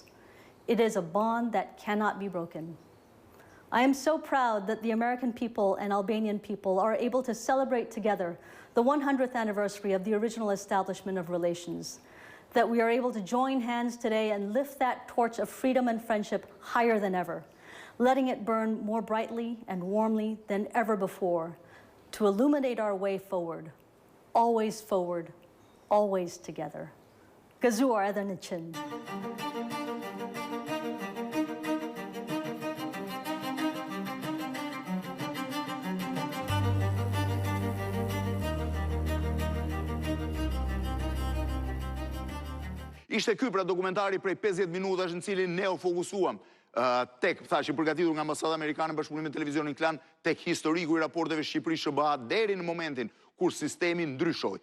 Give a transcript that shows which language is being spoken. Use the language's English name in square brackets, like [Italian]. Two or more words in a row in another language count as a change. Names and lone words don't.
[English] It is a bond that cannot be broken. I am so proud that the American people and Albanian people are able to celebrate together the 100th anniversary of the original establishment of relations, that we are able to join hands today and lift that torch of freedom and friendship higher than ever, letting it burn more brightly and warmly than ever before, to illuminate our way forward, always together. [Albanian] Gëzuar edhe në qënd. Ishte ky pra dokumentari prej 50 minutash në cilin ne u fokusuam tek, thashë, përgatitur nga Ambasada Amerikane në bashkëpunim me Televizionin Klan, tek historiku i raporteve Shqipëri-SHBA deri në momentin kur sistemi ndryshoi.